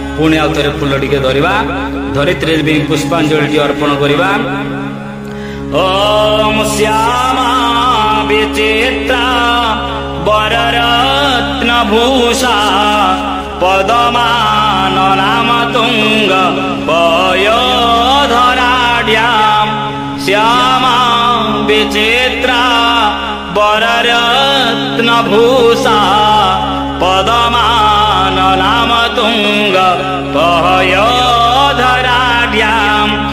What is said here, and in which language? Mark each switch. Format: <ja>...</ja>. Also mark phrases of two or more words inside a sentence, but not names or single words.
<or>ପୁଣି ଆଉ ଥରେ ଫୁଲ ଟିକେ ଧରିବା ଧରିତ୍ରୀ ଦେବୀ ପୁଷ୍ପାଞ୍ଜଳି ଅର୍ପଣ କରିବା।</or> <sa>ओम श्यामा विचित्रा वररत्न भूषा पदमान नाम तुंग पयोधराढ्याम श्यामा विचित्रा वररत्न भूषा पदमान नाम तुंग पयोधराढ्याम</sa>